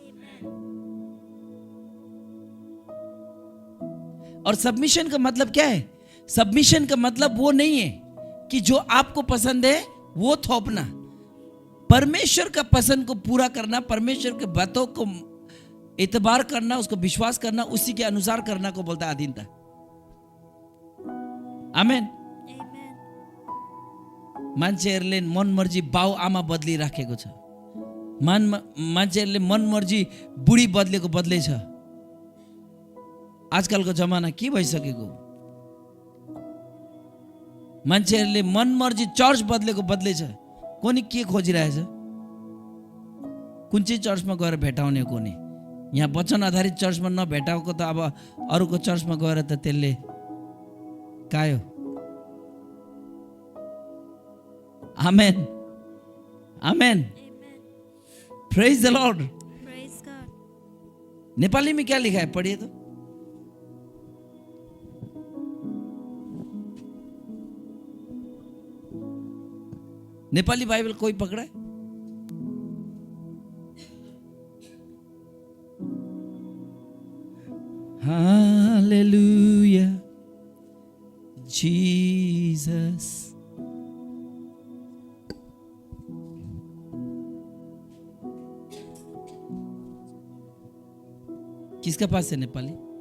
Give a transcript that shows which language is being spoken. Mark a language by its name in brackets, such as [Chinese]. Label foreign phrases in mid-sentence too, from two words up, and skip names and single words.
[Hindi] और सबमिशन का मतलब क्या है? सबमिशन का मतलब वो नहीं है कि जो आपको पसंद है वो थोपना। परमेश्वर का पसंद को पूरा करना, परमेश्वर के बातों को इतबार करना, उसको विश्वास करना, उसी के अनुसार करना को बोलता है अधीनता। आमेन। [Nepali] मान्छेहरूले मन मर्जी बाउ आमा बदलिराखेको छ, मान्छेहरूले मन मर्जी बुढी बदलेको बदलै छ। आजकलको जमाना के भइसकेको? मान्छेहरूले मन मर्जी चर्च बदलेको बदलै छ। कोनी के खोजिरहेछ? कुन चाहिँ चर्चमा गएर भेटाउने? कोनी यहाँ वचन आधारित चर्चमा नभेटाएको त अब अरूको चर्चमा गएर त त्यसले कायो। आमेन, आमेन, [English] Praise the Lord. Praise God. [Hindi] नेपाली में क्या लिखा है? पढ़िए तो। नेपाली बाइबल कोई पकड़ा है? हालेलुया जीसस। किसका पास है नेपाली?